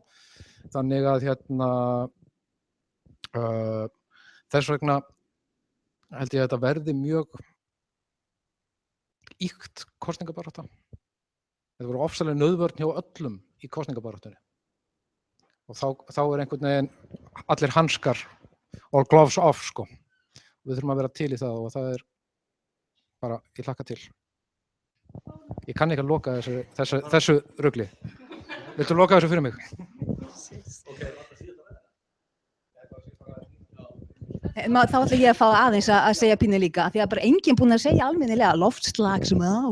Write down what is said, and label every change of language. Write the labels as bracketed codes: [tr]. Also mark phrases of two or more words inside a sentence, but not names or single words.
[is] Þannig að þess vegna held ég að þetta verði mjög ýkt kosningabarátta. Þetta voru ofsalega nauðvörn hjá öllum í kosningabaráttunni. Og þá er einhvern veginn allir hanskar [en] all gloves off, [is] sko. Við þurfum að vera til í það og það er bara, ég hlakka til. Ég kann ekki að loka þessu rugli. Viltu loka þessu fyrir mig? Þá ætla ég að fá aðeins að segja pínu líka, því að bara enginn búinn að segja almennilega loftslagsmál.